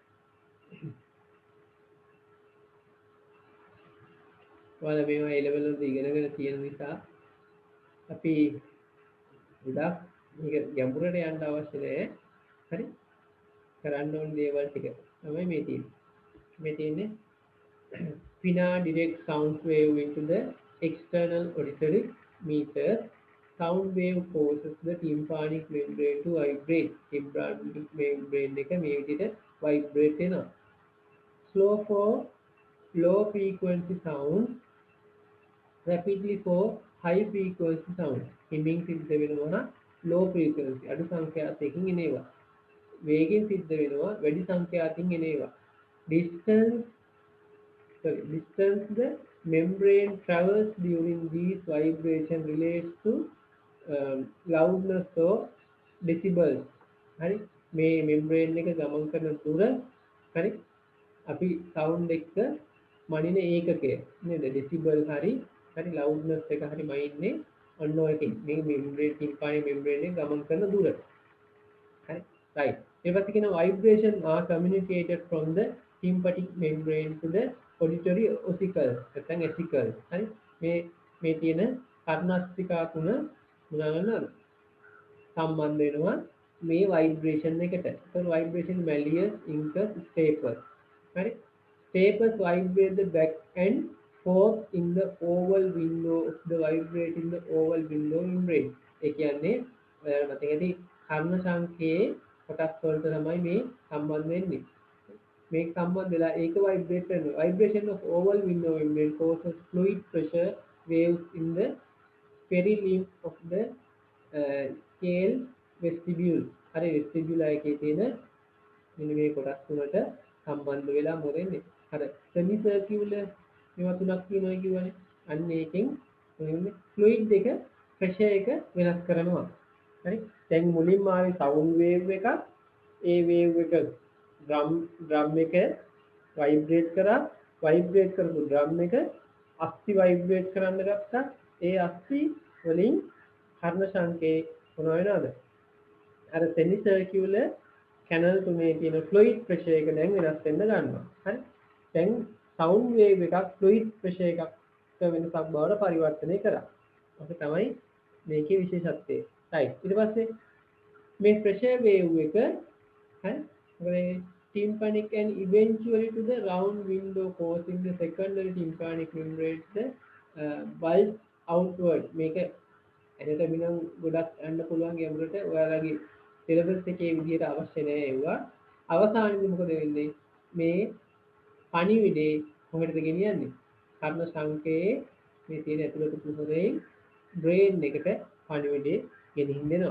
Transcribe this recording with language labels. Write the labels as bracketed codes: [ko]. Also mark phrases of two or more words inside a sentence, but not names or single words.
[si] ඔයාලා මේවා A level වලදී ඉගෙනගෙන තියෙන නිසා අපි ගොඩක් මේක ගැඹුරට යන්න අවශ්‍ය නැහැ හරි කරන්න ඕන දේවල් ටික තමයි මේ තියෙන්නේ [en] Pinna direct sound wave into the external auditory meter sound wave causes the tympanic membrane to vibrate tympanic membrane [si] එක මේ විදිහට vibrate වෙනවා [en] slow for low frequency sound rapidly for high frequency sound [si] හිමින් සිද්ධ වෙනවා [en] low frequency [si] අඩු සංඛ්‍යාතයකින් එනවා වේගෙන් සිද්ධ වෙනවා වැඩි සංඛ්‍යාතකින් එනවා [en] distance the membrane travels during these vibration relates to loudness or decibels [si] හරි මේ membrane එක ගමන් කරන දුර හරි අපි sound එක මනින ඒකකය නේද decibel හරි loudness එක හරි මනින්නේ ඔන්න ඔයකින් මේ [en] membrane tympanic membrane [si] එක ගමන් කරන දුර හරි right ඊපස්සේ කියන [en] vibration are communicated from the tympanic membrane to the auditory ossicle [si] නැත්නම් vesicle හරි මේ තියෙන කර්ණස්තිකා තුන මොනවාද සම්බන්ධ වෙනවා මේ vibration එකට [en] so vibration malleus incus stapes හරි stapes vibrate the back and forth in the oval window of the vibrating the oval window membrane [si] ඒ කියන්නේ ඔයාලා මතක ඇති කර්ණ සංඛ්‍යායේ කොටස් වලට තමයි මේ සම්බන්ධ වෙන්නේ මේක සම්බන්ධ වෙලා ඒක vibrate කරනවා [en] vibration of oval window membrane causes fluid pressure waves in the perilimb of the scale vestibule [si] හරි vestibule එකේ තියෙන මෙන්න මේ කොටස් තුනට සම්බන්ධ වෙලා මොකද වෙන්නේ අර [en] semi circular [si] මේවා තුනක් තියෙනවා කියවනේ අන්න ඒකෙන් fluid එක pressure එක වෙනස් කරනවා හරි දැන් මුලින්ම ආවේ [en] sound wave [si] එකක් ඒ wave එක drum එක vibrate කරා vibrate කරපු drum එක අස්ථි vibrate කරන්න ගත්තා ඒ අස්ථි වලින් කර්ණ සංකේ මොන වෙනවද අර [en] semi circular channel [si] තුනේ තියෙන [en] fluid pressure [si] එක දැන් වෙනස් වෙන්න ගන්නවා හරි දැන් [en] sound wave [si] එකක් [en] fluid pressure [si] එකක් වෙනසක් බවට පරිවර්තනය කරා ඔක තමයි මේකේ විශේෂත්වය right ඊට පස්සේ මේ [en] pressure wave [si] එක හරි [en] tympanic and eventually to the round window causing the secondary tympanic membrane to bulge outward [si] මේක anatomy නම් ගොඩක් යන්න පුළුවන් ගැඹුරට ඔයාලගේ syllabus එකේ විදිහට අවශ්‍ය නැහැ ඒවා අවසානයේදී මොකද වෙන්නේ මේ පණිවිඩේ මොකටද ගෙනියන්නේ? කර්ම සංකේ මේ තියෙන ඇතුළත කුහරයෙන් බ්‍රේන් එකට පණිවිඩේ ගෙනිහින් දෙනවා.